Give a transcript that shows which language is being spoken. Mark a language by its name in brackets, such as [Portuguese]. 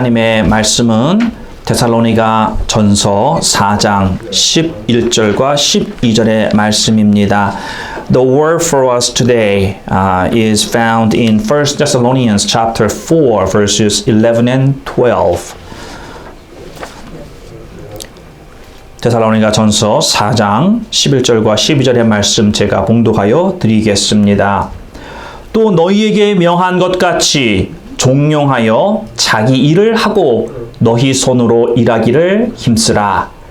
[Korean] 하나님의 말씀은 데살로니가 전서 4장 11절과 12절의 말씀입니다. [English] The word for us today is found in 1 Thessalonians chapter 4 verses 11 and 12. [Korean] 데살로니가 전서 4장 11절과 12절의 말씀 제가 봉독하여 드리겠습니다. 또 너희에게 명한 것 같이 종용하여 자기 일을 하고 너희 손으로 일하기를 힘쓰라.